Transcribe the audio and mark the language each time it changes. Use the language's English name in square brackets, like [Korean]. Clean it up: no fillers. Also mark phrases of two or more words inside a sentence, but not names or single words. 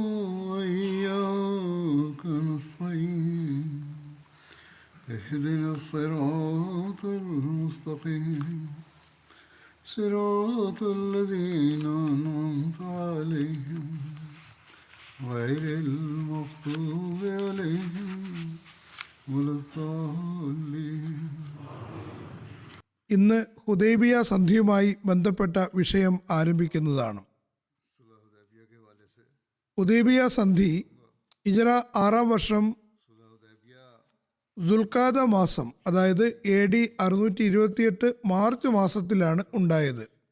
[Arabic] وإياك نستعين اهدنا الصراط المستقيم صراط الذين أنعمت عليهم غير المغضوب عليهم ولا الضالين. [Malayalam] ഇന്ന് ഹുദൈബിയ സന്ധിയുമായി ബന്ധപ്പെട്ട വിഷയം ആരംഭിക്കുന്നതാണ്. ഹുദൈബിയ സന്ധി ഹിജ്റ 6-ാം വർഷം ദുൽഖാദ മാസം, അതായത് AD 628 മാർച്ച് മാസത്തിലാണ് ഉണ്ടായത്.